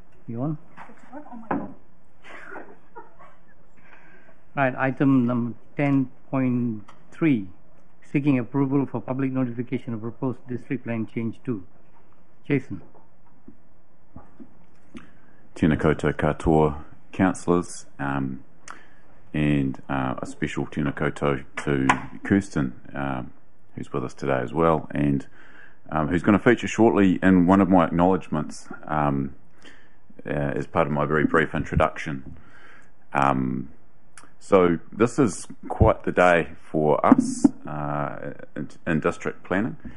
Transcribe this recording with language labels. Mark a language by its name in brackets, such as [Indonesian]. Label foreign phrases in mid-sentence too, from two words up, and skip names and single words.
[English] You on? Right, item number 10.3, seeking approval for public notification of proposed district plan change 2. Jason. [Māori] Tēnā koutou katoa, [English] councillors, and a special [Māori] tēnā koutou [English] to Kirsten, who's with us today as well, and who's going to feature shortly in one of my acknowledgements as part of my very brief introduction. So this is quite the day for us in district planning.